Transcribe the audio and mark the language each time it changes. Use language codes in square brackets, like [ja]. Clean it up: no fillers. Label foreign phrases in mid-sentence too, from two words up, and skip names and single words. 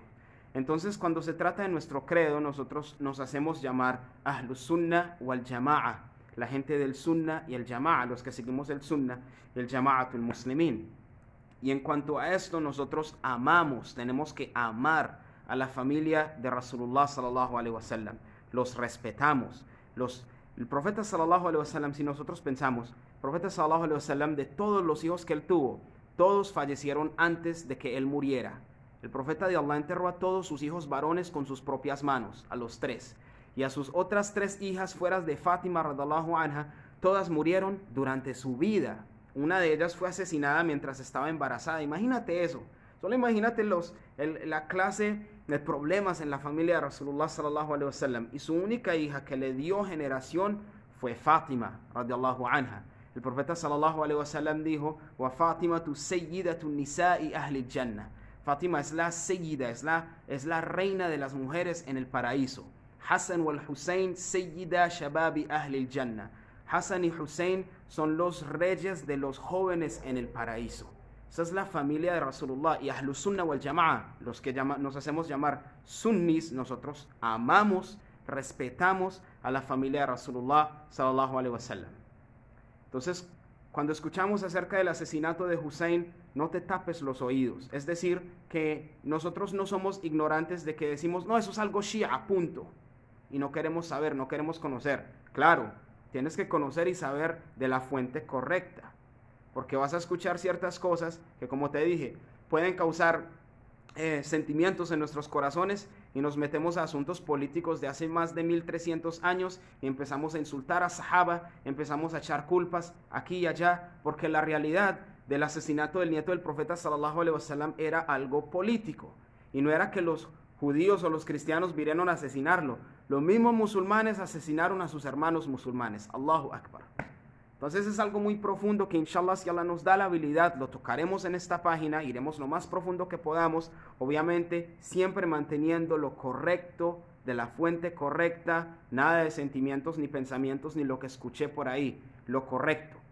[es] Entonces, cuando se trata de nuestro credo, nosotros nos hacemos llamar [ar] أهل السنة والجماعة, [es] la gente del Sunnah y el Jama'a, los que seguimos el Sunnah y el [ar] جماعة المسلمين. [es] Y en cuanto a esto, nosotros amamos, tenemos que amar a la familia de [ar] رسول الله صلى الله عليه وسلم. [es] Los respetamos. El profeta [ar] صلى الله عليه وسلم, [es] si nosotros pensamos, el profeta [ar] صلى الله عليه وسلم, [es] de todos los hijos que él tuvo, todos fallecieron antes de que él muriera. El profeta de Allah enterró a todos sus hijos varones con sus propias manos, a los 3. Y a sus otras 3 hijas fuera de Fátima [ar] رضي الله عنها, [es] todas murieron durante su vida. una de ellas fue asesinada mientras estaba embarazada. Imagínate eso. Solo imagínate la clase de problemas en la familia de [ar] رسول الله صلى الله عليه وسلم. [es] Y su única hija que le dio generación fue Fátima, [ar] رضي الله عنها. [es] El profeta [ar] صلى الله عليه وسلم dijo: "وفاطمة سيدة نساء أهل الجنة". [es] Fátima es la sayyida, es la reina de las mujeres en el paraíso. [ar] الحسن والحسين سيدا شباب أهل الجنة. [es] Hassan y Hussein son los reyes de los jóvenes en el paraíso. Esa es la familia de Rasulullah. [ar] Y أهل السنة والجماعة, [es] los que nos hacemos llamar sunnis, nosotros amamos, respetamos a la familia de [ar] رسول الله صلى الله عليه وسلم. [es] Entonces, cuando escuchamos acerca del asesinato de Hussein, no te tapes los oídos. Es decir, que nosotros no somos ignorantes de que decimos: no, eso es algo shia, punto. Y no queremos saber, no queremos conocer. Claro, tienes que conocer y saber de la fuente correcta, porque vas a escuchar ciertas cosas que, como te dije, pueden causar sentimientos en nuestros corazones, y nos metemos a asuntos políticos de hace más de 1300 años y empezamos a insultar a Sahaba, empezamos a echar culpas aquí y allá, porque la realidad del asesinato del nieto del profeta [ar] صلى الله عليه وسلم [es] era algo político, y no era que los judíos o los cristianos vinieron a asesinarlo. Los mismos musulmanes asesinaron a sus hermanos musulmanes. [ar] الله أكبر. [es] Entonces es algo muy profundo que inshallah, si Allah nos da la habilidad, lo tocaremos en esta página, iremos lo más profundo que podamos, obviamente siempre manteniendo lo correcto, de la fuente correcta, nada de sentimientos ni pensamientos ni lo que escuché por ahí, lo correcto.